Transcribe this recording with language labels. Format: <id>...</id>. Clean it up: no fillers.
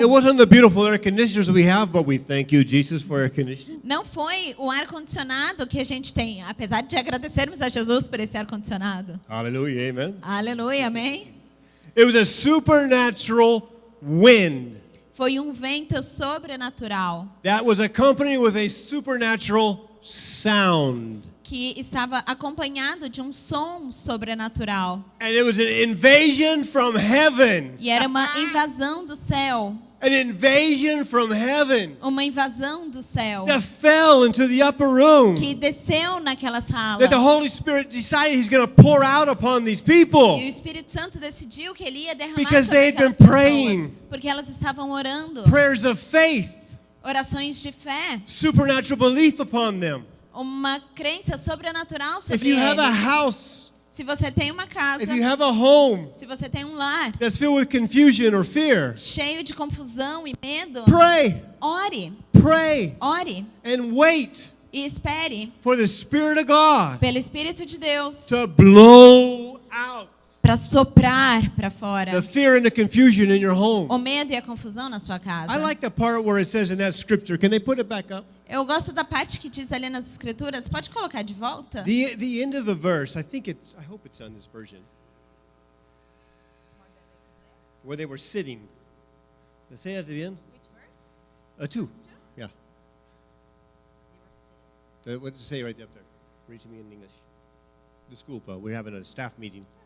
<en>It wasn't the beautiful air conditioners we have, but we thank you, Jesus, for air conditioning.</en> <pt>Não foi o ar-condicionado que a gente tem, apesar de agradecermos a Jesus por esse ar-condicionado.</pt> <en>Hallelujah, amen.</en> <pt>Aleluia, amém?</pt> <en>It was a supernatural wind</en> <pt>Foi um vento sobrenatural</pt> <en>that was accompanied with a supernatural sound.</en> <pt>que estava acompanhado de um som sobrenatural.</pt> <en>And it was an invasion from heaven.</en> <pt>E era uma invasão do céu.</pt> <en>An invasion from heaven</en> <pt>Uma invasão do céu</pt> <en>that fell into the upper room.</en> <pt>que desceu naquela sala.</pt> <en>That the Holy Spirit decided He's going to pour out upon these people.</en> <pt>E o Espírito Santo decidiu que ele ia derramar</pt> <en>Because</en> <pt>sobre</pt> <en>they had</en> <pt>aquelas</pt> <en>been</en> <pt>pessoas,</pt> <en>praying.</en> <pt>porque elas estavam orando.</pt> <en>Prayers of faith,</en> <pt>Orações de fé,</pt> <en>supernatural belief upon them.</en> <pt>uma crença sobrenatural</pt> <en>If</en> <pt>sobre</pt> <en>you have a</en> <pt>eles.</pt> <en>house,</en> <pt>Se você tem uma casa,</pt> <en>if you have a home</en> <pt>se você tem um lar</pt> <en>that's filled with confusion or fear,</en> <pt>cheio de confusão e medo,</pt> <en>pray,</en> <pt>ore, ore,</pt> <en>and wait</en> <pt>e espere</pt> <en>for the Spirit of God</en> <pt>pelo Espírito de Deus</pt> <en>to blow out</en> <pt>para soprar para fora</pt> <en>the fear and the confusion in your home.</en> <pt>o medo e a confusão na sua casa.</pt> <en>I like the part where it says in that scripture. Can they put it back up?</en> <pt>Eu gosto da parte que diz ali nas escrituras. Pode colocar de volta?</pt> <en>The end of the verse. I hope it's on this version. Where they were sitting. Does it say at the end? 2. Yeah. What does it say right up there? Read to me in English.</en> <pt>Desculpa,</pt> <en>we're having a staff meeting.</en>